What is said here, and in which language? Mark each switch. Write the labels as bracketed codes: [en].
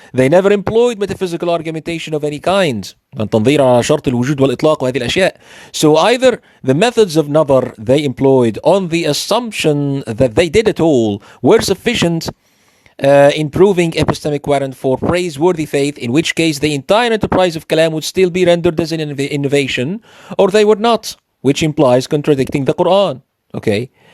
[en] They never employed metaphysical argumentation of any kind. [ar] التنظير على شرط الوجود والإطلاق وهذه الأشياء. [en] So either the methods of nadar they employed on the assumption that they did it all were sufficient in proving epistemic warrant for praiseworthy faith, in which case the entire enterprise of Kalam would still be rendered as an innovation, or they would not, which implies contradicting the Quran. Okay?